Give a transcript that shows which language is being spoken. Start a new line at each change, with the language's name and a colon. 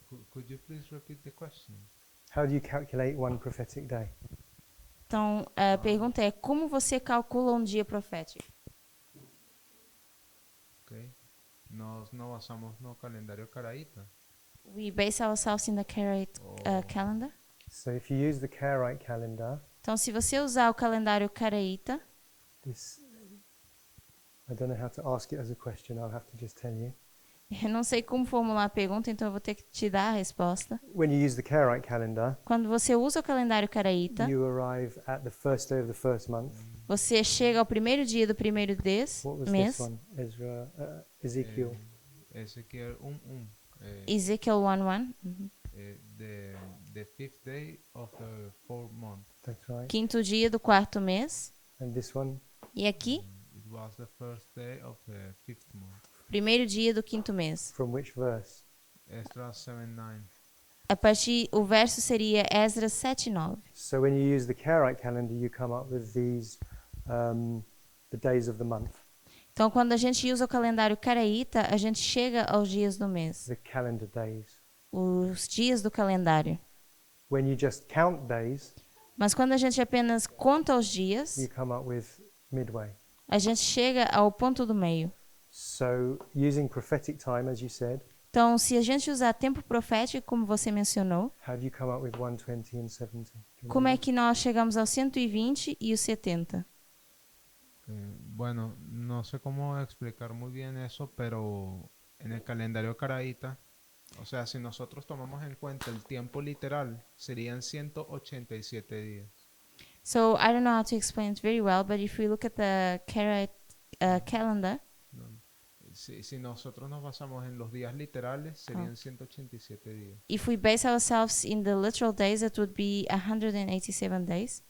English: Could you please repeat the question? How do you calculate one prophetic day?
Portuguese: Então, a pergunta é: como você calcula um dia profético?
Spanish: Okay. Nos basamos no calendario caraíta.
English: We base ourselves in the Karaite calendar. So if you use the Karaite calendar,
Portuguese: Então, se você usar o calendário caraíta,
English: this, I don't know how to ask it as a question, I'll have to just tell you.
Portuguese: eu não sei como formular a pergunta, então eu vou ter que te dar a resposta.
English: When you use the Karaite calendar,
Portuguese: Quando você usa o calendário caraíta,
English: you arrive at the first day of the first month.
Portuguese: você chega ao primeiro dia do primeiro
English: What was
Portuguese: mês.
English: this one? Ezra, Ezekiel.
Portuguese: Ezequiel 1:1.
English: Ezekiel 1:1. Uhum. The fifth day of the fourth month. That's right.
Portuguese: Quinto dia do quarto mês.
English: And this one,
Portuguese: E aqui,
English: It was the first day of the fifth month.
Portuguese: primeiro dia do quinto mês.
English: from which verse?
Portuguese: Esdras 7:9. A partir, o verso seria Esdras 7:9.
English: So when you use the Karaite calendar, you come up with these, the days of the month,
Portuguese: Então, quando a gente usa o calendário caraíta, a gente chega aos dias do mês,
English: the calendar days.
Portuguese: os dias do calendário.
English: When you just count days,
Portuguese: Mas quando a gente apenas conta os dias,
English: you come up with midway.
Portuguese: a gente chega ao ponto do meio.
English: So using prophetic time, as you said,
Portuguese: Então, se a gente usar tempo profético, como você mencionou,
English: how do you come up with 120 and 70? Do you
Portuguese: como é
English: remember?
Portuguese: que nós chegamos aos 120 e os 70?
Spanish: Bueno, no sé cómo explicar muy bien eso, pero en el calendario caraíta, o sea, si nosotros tomamos en cuenta el tiempo literal, serían 187 días.
English: So, I don't know how to explain it very well, but if we look at the Karaite calendar,
Spanish: ¿No? Si nosotros nos basamos en los días literales, serían 187 días.
English: if we base ourselves in the literal days, it would be 187 days.